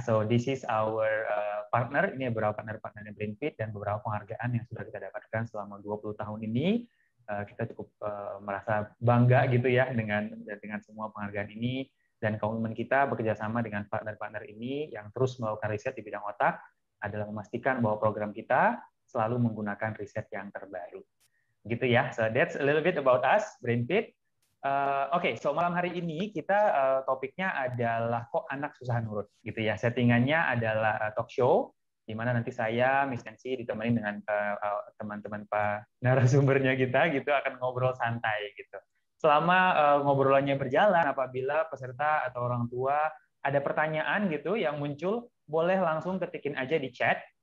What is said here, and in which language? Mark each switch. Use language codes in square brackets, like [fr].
[en] So this is our partner. [id] Ini beberapa partner-partnernya Brainfit dan beberapa penghargaan yang sudah kita dapatkan selama 20 tahun ini. Kita cukup merasa bangga gitu ya dengan semua penghargaan ini, dan komitmen kita bekerja sama dengan partner-partner ini yang terus melakukan riset di bidang otak adalah memastikan bahwa program kita selalu menggunakan riset yang terbaru. Gitu ya. [en] So that's a little bit about us, Brainfit. [id] Oke, so malam hari ini kita topiknya adalah kok anak susah nurut, gitu ya. Settingannya adalah talk show, di mana nanti saya, Miss Nancy, ditemani dengan teman-teman Pak narasumbernya kita, gitu, akan ngobrol santai, gitu. Selama ngobrolannya berjalan, apabila peserta atau orang tua ada pertanyaan gitu yang muncul, boleh langsung ketikin aja di chat.